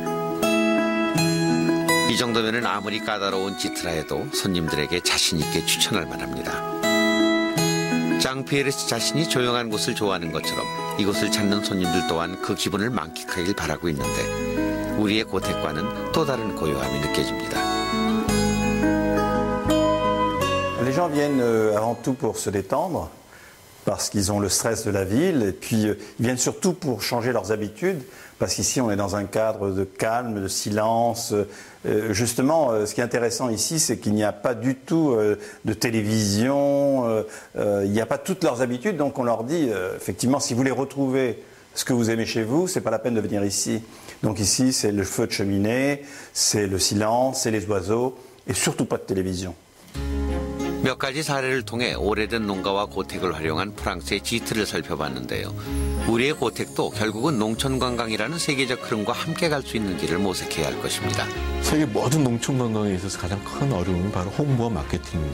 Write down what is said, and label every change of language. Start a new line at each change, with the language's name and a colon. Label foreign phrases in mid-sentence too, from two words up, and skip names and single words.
Korean: 이 정도면은 아무리 까다로운 지트라 해도 손님들에게 자신 있게 추천할 만합니다. 장 피에르 씨 자신이 조용한 곳을 좋아하는 것처럼 이곳을 찾는 손님들 또한 그 기분을 만끽하길 바라고 있는데 우리의 고택과는 또 다른 고요함이 느껴집니다.
French: Les gens viennent avant tout pour se détendre. Parce qu'ils ont le stress de la ville, et puis ils viennent surtout pour changer leurs habitudes, parce qu'ici on est dans un cadre de calme, de silence. Justement, ce qui est intéressant ici, c'est qu'il n'y a pas du tout de télévision, il n'y a pas toutes leurs habitudes, donc on leur dit, effectivement, si vous voulez retrouver ce que vous aimez chez vous, c'est pas la peine de venir ici. Donc ici, c'est le feu de cheminée, c'est le silence, c'est les oiseaux, et surtout pas de télévision.
Korean: 몇 가지 사례를 통해 오래된 농가와 고택을 활용한 프랑스의 지트를 살펴봤는데요. 우리의 고택도 결국은 농촌 관광이라는 세계적 흐름과 함께 갈 수 있는 길을 모색해야 할 것입니다. 세계 모든 농촌 관광에 있어서 가장 큰 어려움은 바로 홍보와 마케팅입니다.